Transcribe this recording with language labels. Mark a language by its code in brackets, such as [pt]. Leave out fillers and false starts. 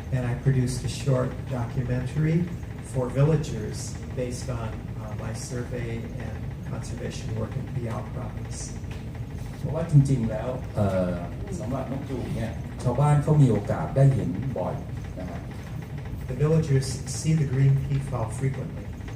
[en] And I produced a short documentary for villagers based on my survey and conservation work in Piao province. [th] เพราะว่าจริงๆแล้วสำหรับนกยูงเนี่ยชาวบ้านเขามีโอกาสได้เห็นบ่อยนะฮะ [en] The villagers see the green peafowl frequently.